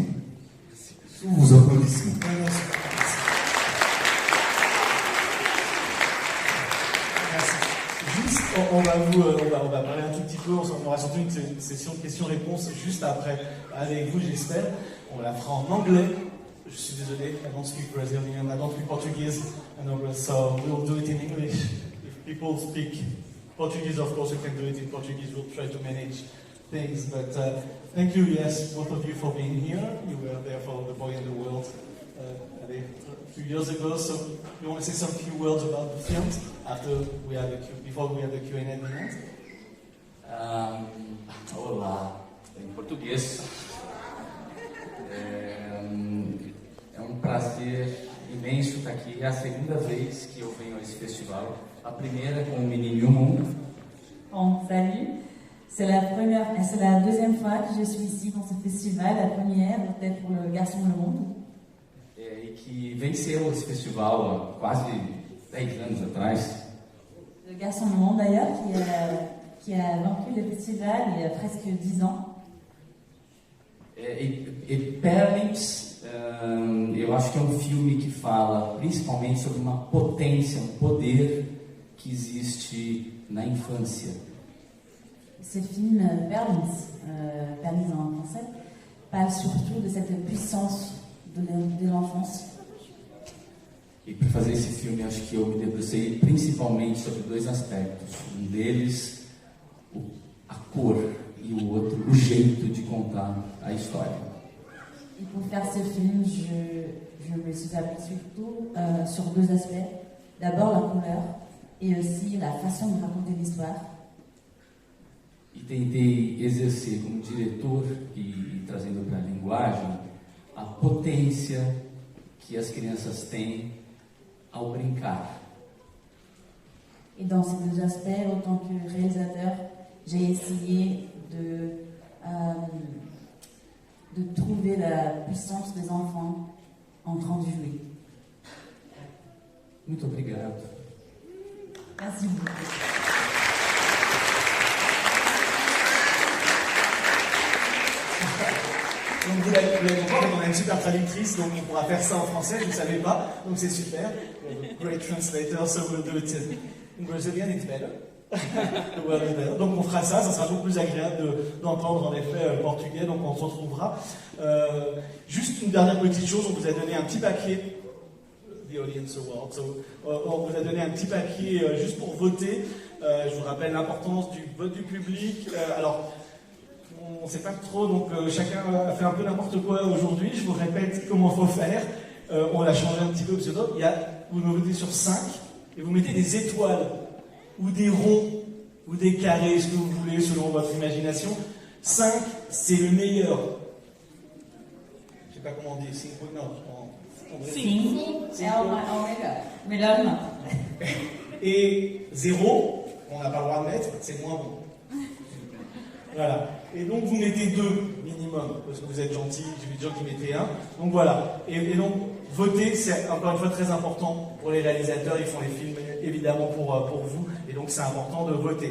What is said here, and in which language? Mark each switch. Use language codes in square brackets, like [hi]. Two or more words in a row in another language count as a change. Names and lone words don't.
[fr] Sous vos applaudissements. Juste, on va parler un tout petit peu, on aura surtout une session de questions-réponses juste après, avec vous j'espère. On la fera en anglais. Je suis désolé, [en] I don't speak Brazilian, I don't speak Portuguese, so we'll do it in English. If people speak Portuguese, of course we can do it in Portuguese, we'll try to manage things. But thank you, yes, both of you for being here. You were there for The Boy in the World a few years ago, so you want to say some few words about the film before we have the Q&A at the end? [pt] Olá, em português. É um prazer imenso estar aqui. É a segunda vez que eu venho a esse festival. A primeira com o Menino e o Mundo. [fr] Bon, salut. C'est la deuxième fois que je suis ici dans ce festival. La première était pour Le Garçon et le Monde. [pt] E que venceu esse festival há quase 10 anos atrás. [fr] Le Garçon et le Monde d'ailleurs, qui a vaincu le festival il y a presque 10 ans. [pt] E Perlims, eu acho que é um filme que fala principalmente sobre uma potência, um poder que existe na infância. [fr] Ce film Perlims en français, parle surtout de cette puissance de l'enfance. [pt] E para fazer esse filme, acho que eu me debrucei principalmente sobre dois aspectos. Um deles, a cor, e o outro, o jeito de contar a história. [fr] Et pour faire ce film, je me suis appuyée surtout sur deux aspects. D'abord la couleur et aussi la façon de raconter l'histoire. [pt] E tentei exercer como diretor e trazendo para a linguagem a potência que as crianças têm ao brincar. [fr] Et dans ces deux aspects, en tant que réalisateur, j'ai essayé de trouver la puissance des enfants en train de jouer. [pt] Muito obrigado. [fr] Merci beaucoup. Donc vous l'avez compris, on a une super traductrice, donc on pourra faire ça en français, je ne savais pas, donc c'est super. [en] Great translator, so we'll do it in Brazilian, it's better. [fr] Donc on fera ça sera beaucoup plus agréable d'entendre en effet le portugais, donc on se retrouvera. Juste une dernière petite chose, on vous a donné un petit papier, [en] The Audience Award, [fr] on vous a donné un petit papier juste pour voter. Je vous rappelle l'importance du vote du public. Alors, on ne sait pas trop, donc chacun a fait un peu n'importe quoi aujourd'hui. Je vous répète comment il faut faire. On l'a changé un petit peu, parce que vous me votez sur 5, et vous mettez des étoiles, ou des ronds, ou des carrés, ce que vous voulez, selon votre imagination. 5, c'est le meilleur. Je sais pas comment on dit, 5, non. [pt] Sim, é o melhor. Melhor não. [fr] Et 0, on n'a pas le droit de mettre, c'est moins bon. Voilà. Et donc vous mettez 2 minimum, parce que vous êtes gentil, j'ai vu des gens qui mettaient 1. Donc voilà. Et donc, voter, c'est encore une fois très important pour les réalisateurs, ils font les films évidemment pour vous, et donc c'est important de voter.